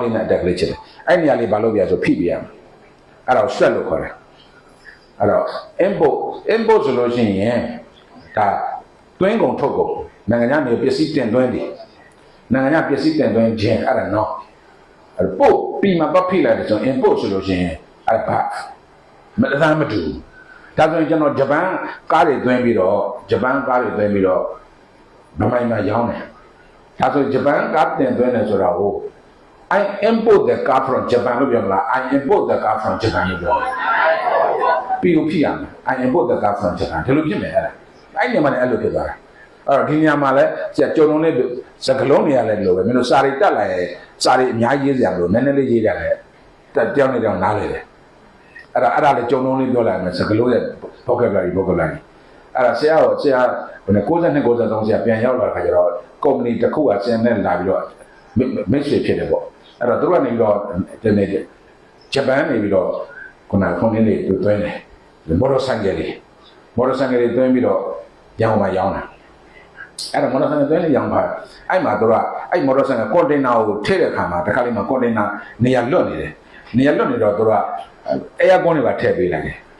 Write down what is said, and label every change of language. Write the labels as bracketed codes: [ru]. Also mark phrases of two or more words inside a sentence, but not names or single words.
[my] လေးနဲ့အတက်ကလေးချက်တယ်အဲ့နေရာလေးဘာလို့ပြဆိုဖိပြရမှာအဲ့တော့ stress လို့ခေါ်တယ်အဲ့တော့ input ဆိုလို့ရှိရင်ဒါတွင်းကုန်ထုတ်ကုန်နိုင်ငံခြားနေပစ္စည်းတင်သွင်းတယ်နိုင်ငံခြားပစ္စည်းတင်သွင်းခြင်းအဲ့ဒါနော်အဲ့ပို့ပြီးမှပတ်ဖိလိုက်တယ်ဆိုရင် input ဆိုလို့ရှိရင်အဲ့ဘာမတမ်းမတူဒါဆိုရင်ကျွန်တော်ဂျပန်ကားတွေသွင်းပြီးတော့ဗမိုင်း မှာရောင်းတယ်ဒါဆိုဂျပန်ကားတင်သွင်းတယ်ဆိုတာကို [en] I import the car from Japan [my] လို့ပြောမလား [en] I import the car from Japan [my] လို့ပြောပြီးလို့ဖြစ်ရမယ် [en] I import the car from Japan [my] ဒီလို ဖြစ်မယ်အဲ့ဒါအဲ့ဒီမှာလည်းအဲ့လိုဖြစ်သွားတာအဲ့တော့ဒီညမှာလည်းဆရာကြုံလုံးလေးစကလုံးတွေရလဲလို့ပဲမင်းတို့စာရီတက်လာရဲ့စာရီအများကြီးရေးစရာမလိုနည်းနည်းလေးရေးကြတယ်တောင်းနေတောင်းနားလေတယ်အဲ့ဒါလည်းကြုံလုံးလေးပြောလိုက်မယ်စက လို့ရဲ့ vocabulary အဲ့ဒါဆရာဟို92 93ဆရာပြန်ရောက်လာခါကျတော့ company တစ်ခုကဆင်းနေလာပြီးတော့မိတ်ဆွေဖြစ်တယ်ပေါ့အဲ့တော့သူတို့ကနေပြီးတော့ဒီနေ့ဂျပန်နေပြီးတော့ခုနခုနေနေသူသွင်းတယ်မော်တော်ဆိုင်ကယ်တွေသွင်းပြီးတော့ရောင်းတာအဲ့တော့မော်တော်ဆိုင်ကယ်သွင်းလေရောင်းပါအဲ့မှာသူကအဲ့မော်တော်ဆိုင်ကယ်ကွန်တိန်နာကိုထည့်တဲ့အခါမှာတစ်ခါလေးမှာကွန်တိန်နာနေရာလွတ်နေတယ်နေရာလွတ်နေတော့သူက에어ကွန်တွေပါထည့်ပေးလိုက်တယ်